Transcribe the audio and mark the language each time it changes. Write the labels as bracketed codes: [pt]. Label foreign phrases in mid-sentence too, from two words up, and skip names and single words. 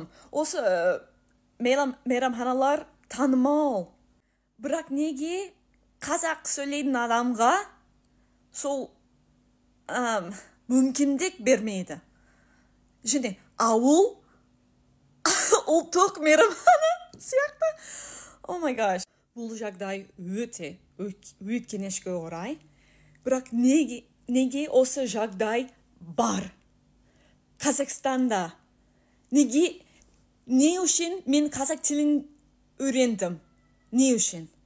[kk] Осы мейрамханалар танымал. Бірақ неге қазақ сөйлейтін адамға сол мүмкіндік бермейді? Және ауыл ұлттық мейрамхана сияқты. [en] Oh my gosh. [kk] Бұл жағдай өте өкінішке орай. Бірақ неге осы жағдай бар? Қазақстанда не үшін мен қазақ тілін үйрендім? Не үшін?